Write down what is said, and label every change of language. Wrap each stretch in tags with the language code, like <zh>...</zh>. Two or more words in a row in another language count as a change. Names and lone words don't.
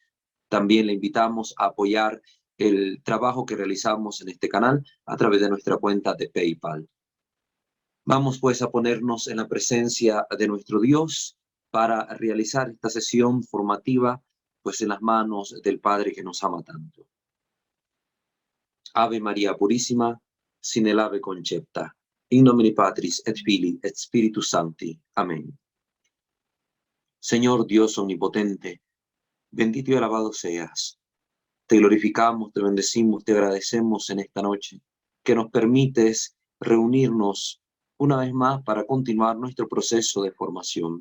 <es>También le invitamos a apoyar el trabajo que realizamos en este canal a través de nuestra cuenta de PayPal. Vamos pues a ponernos en la presencia de nuestro Dios para realizar esta sesión formativa pues en las manos del Padre que nos ama tanto. Ave María Purísima, sin el ave concepta,</es> <la>in nomine Patris et Filii et Spiritus Sancti.</la> <es>Amén. Señor Dios omnipotente, bendito y alabado seas. Te glorificamos, te bendecimos, te agradecemos en esta noche que nos permites reunirnos una vez más para continuar nuestro proceso de formación.</es>